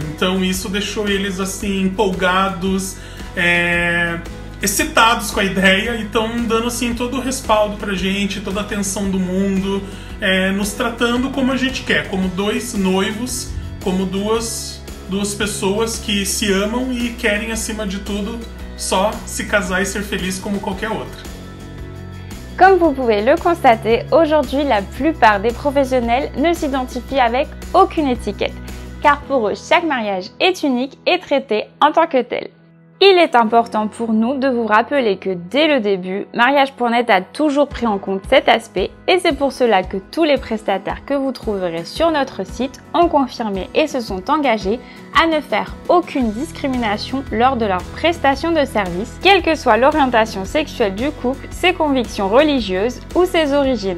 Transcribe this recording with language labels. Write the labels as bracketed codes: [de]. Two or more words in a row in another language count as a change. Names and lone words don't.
[pt] Então isso deixou eles assim empolgados, excitados com a ideia, e estão dando assim todo o respaldo pra gente, toda a atenção do mundo, nos tratando como a gente quer, como dois noivos, como duas pessoas que se amam e querem, acima de tudo, só se casar e ser feliz como qualquer outra. [fr] Comme vous pouvez le constater, aujourd'hui la plupart des professionnels ne s'identifient avec aucune étiquette, car pour eux chaque mariage est unique et traité en tant que tel. Il est important pour nous de vous rappeler que dès le début, Mariage.net a toujours pris en compte cet aspect, et c'est pour cela que tous les prestataires que vous trouverez sur notre site ont confirmé et se sont engagés à ne faire aucune discrimination lors de leur prestation de service, quelle que soit l'orientation sexuelle du couple, ses convictions religieuses ou ses origines.